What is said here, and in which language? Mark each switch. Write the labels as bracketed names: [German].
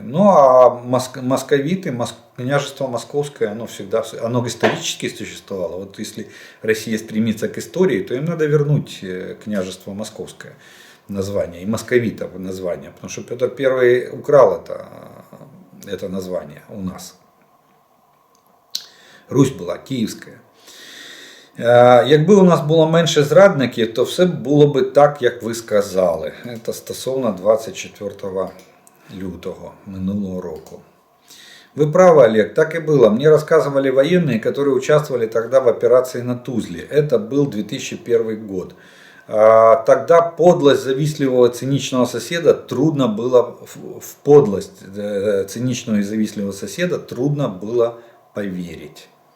[Russian] Ну а московиты, княжество Московское, оно исторически существовало. Вот если Россия стремится к истории, то им надо вернуть княжество Московское название и московитов название. Потому что Петр I украл это название у нас. [Ukrainian] Русь була київська. Якби у нас було менше зрадників, то все було би так, як ви сказали. Це стосовно 24 лютого минулого року. [Russian] Вы правы, Олег, так и было. Мне рассказывали военные, которые участвовали тогда в операции на Тузле. Это был 2001 год. Тогда подлость завистливого циничного соседа трудно было, в подлость циничного и завистливого соседа трудно было поверить.